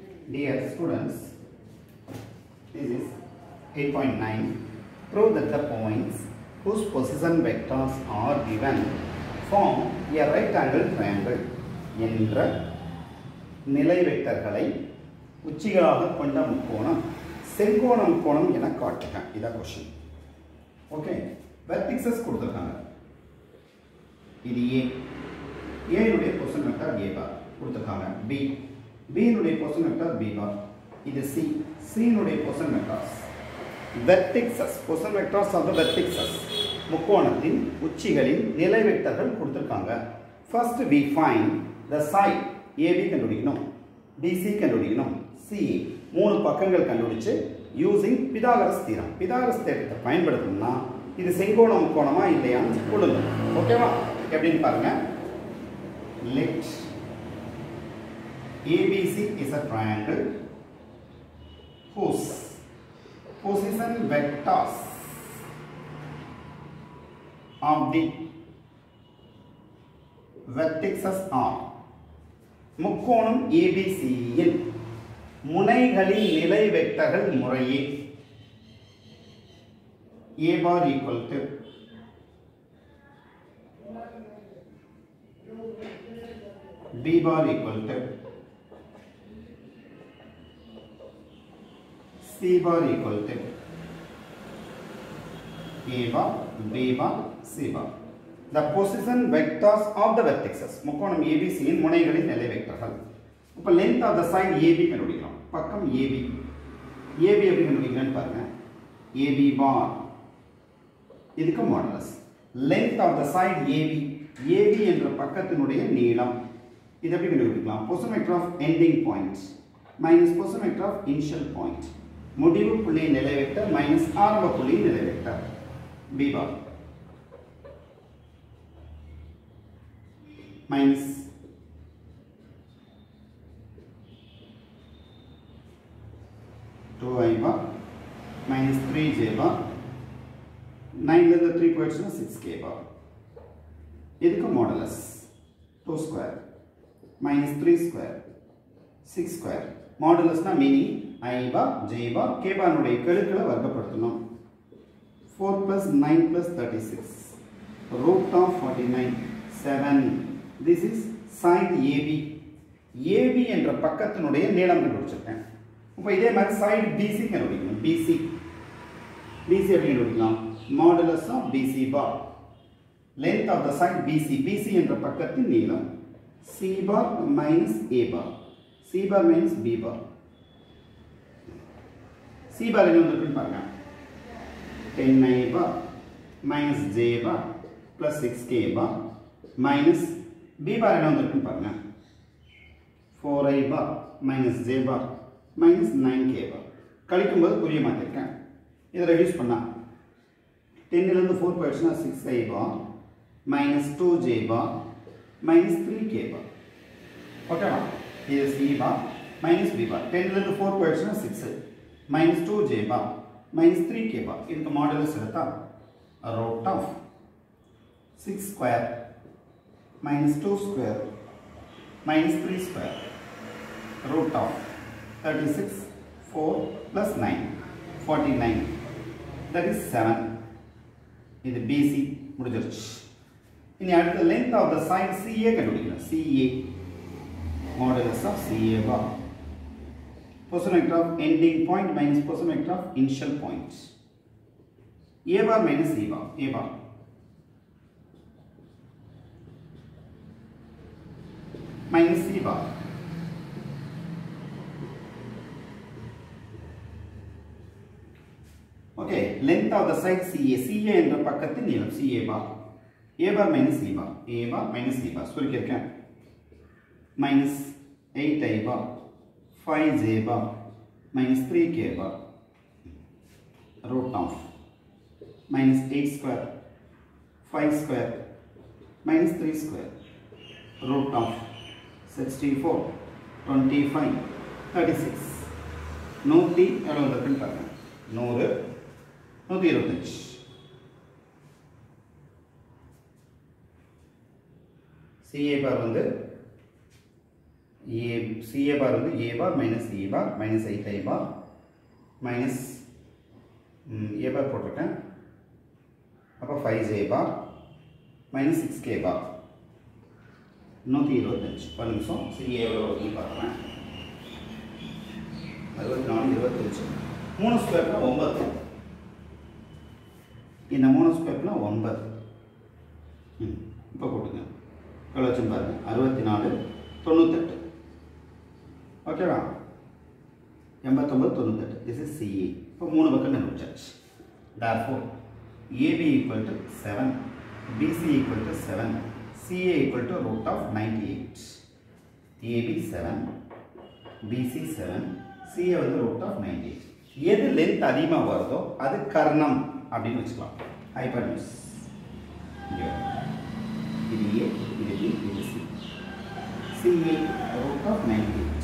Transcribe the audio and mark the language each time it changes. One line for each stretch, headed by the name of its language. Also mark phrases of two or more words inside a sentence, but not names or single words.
English: Dear students, this is 8.9. Prove that the points whose position vectors are given form a right angle triangle
Tamil: என்ற நிலை வெக்டர்களை உச்சிகளாக கொண்ட முக்கோணம் செங்கோண முக்கோணம் என காட்டுக. இதான் क्वेश्चन. ஓகே, வெர்டிசஸ் கொடுத்திருக்காங்க. இது A. A னுடைய
English: position vector A bar
Tamil: கொடுத்திருக்காங்க. B. B னுடைய
English: position vector B bar.
Tamil: இது C. C னுடைய
English: position vectors. vertices position vectors of the vertices
Tamil: முக்கோணத்தின் உச்சிகளின் நிலை வெக்டர்கள் கொடுத்திருக்காங்க.
English: ஃபர்ஸ்ட் we find the side AB
Tamil: கண்டுபிடிக்கணும், BC கண்டுபிடிக்கணும், CA மூணு பக்கங்கள் கண்டுபிடிச்சு
English: using Pythagoras theorem.
Tamil: பிதாகரஸ் தியரத்தை பயன்படுத்தணும்னா இது செங்கோண முக்கோணமா இல்லையான்னு சொல்லுங்க. ஓகேவா? எப்படின்னு பாருங்க.
English: Let ABC is a triangle whose position vectors of the vertices are
Tamil: முக்கோணம் ABC இன் முனைகளின் நிலை வெக்டர்கள் முறையே
English: A bar equal to B bar equal to C bar equal to A bar, B bar, C bar. The position vectors of the vertices
Tamil: முக்கோணம் ABC இன் முனைகளின் நிலை வெக்டர்கள்.
English: இப்போ length of the side AB
Tamil: கண்டுபிடிக்கலாம். பக்கம்
English: AB.
Tamil: AB எப்படி கண்டுபிடிக்கலாம்னு பாருங்க.
English: AB bar
Tamil: இதுக்கு மாடுலஸ்.
English: length of the side AB. AB
Tamil: என்ற பக்கத்தினுடைய நீளம். இது எப்படி கண்டுபிடிக்கலாம்?
English: position vector of ending point minus position vector of initial point.
Tamil: முடிவு புள்ளி நிலை வெக்டர் minus ஆரம்ப புள்ளி நிலை வெக்டர்.
English: B bar minus two I bar minus 3J bar 9
Tamil: ல இருந்து 3 போயிடுச்சுனா
English: 6K bar. இதுக்கு modulus 2 square minus 3 square 6 square.
Tamil: மாடுலஸ்னா
English: meaning I bar J bar K bar
Tamil: உடைய கெழுக்களை வர்க்கப்படுத்தணும்.
English: 4 plus 9 plus 36 root of 49 7. This is side AB.
Tamil: AB என்ற பக்கத்தினுடைய நீளம் கண்டுபிடிச்சிருக்கேன். இப்போ இதே மாதிரி side BC கண்டுபிடிக்கணும். BC எப்படி கண்டுபிடிக்கலாம்?
English: modulus of BC bar. length of the side BC.
Tamil: BC என்ற பக்கத்தின் நீளம்.
English: C bar minus A bar. C bar minus B bar. C bar
Tamil: என்ன வந்துருக்குன்னு பாருங்க.
English: 10I bar minus J bar plus 6K bar minus B bar
Tamil: என்ன வந்துருக்குன்னு பாருங்க.
English: 4I bar minus J bar minus 9K bar.
Tamil: கழிக்கும்போது புரிய மாத்திருக்கேன். இதை ரெடியூஸ் பண்ணா 10 ல இருந்து 4 போயிடுச்சுனா
English: 6I bar minus 2J bar minus 3K bar.
Tamil: ஓகேவா? இது
English: C bar minus B bar. 10
Tamil: ல இருந்து 4 போயிடுச்சுனா
English: 6 minus 2J bar minus 3K bar.
Tamil: இதுக்கு மாடுலஸ் எடுத்தா
English: root of 6 square minus 2 square minus 3 square root of 36 4 plus 9 49. That is 7.
Tamil: இது BC முடிஞ்சிருச்சு. இனி அடுத்த
English: length of the side CA கண்டுபிடிக்கலாம். CA modulus of CA bar. Position vector of ending point minus position vector of initial point. A bar minus C bar. A bar minus C bar. Okay, length of the side CA. CA
Tamil: என்ற பக்கத்தின் நீளம்
English: CA bar. A bar minus C bar. A bar minus C bar. சொல்லிருக்கேன். minus 8I bar 5J bar minus 3K bar root of minus 8 square 5 square minus 3 square root of 64 25 36.
Tamil: 100 எவ்வளவு இருக்குன்னு பாருங்க. 100 125.
English: CA bar வந்து CA bar வந்து A bar minus E bar minus 8I bar minus A bar போட்டிருக்கேன். அப்போ 5J bar minus 6K bar 125.
Tamil: ஒரு நிமிஷம் CA எவ்வளோ E பார்க்குறேன். 64 25. 3 ஸ்கொயர்னா 9. இந்த 3 ஸ்கொயர்னா 9. இப்போ போட்டுங்க. எவ்வளோ வச்சுன்னு பாருங்க. 64 98. ஓகேவா? 89 98.
English: this is CA.
Tamil: இப்போ 3 பக்கம் கண்டுபிடிச்சாச்சு.
English: Therefore AB equal to 7, BC equal to 7, CA equal to root of 98. AB 7, BC 7, CA வந்து root of 98.
Tamil: எது லென்த் அதிகமாக வருதோ அது கர்ணம் அப்படின்னு வச்சுக்கலாம். ஹைபர்னியூஸ். இது A, இது B, இது C.
English: CA root of 98.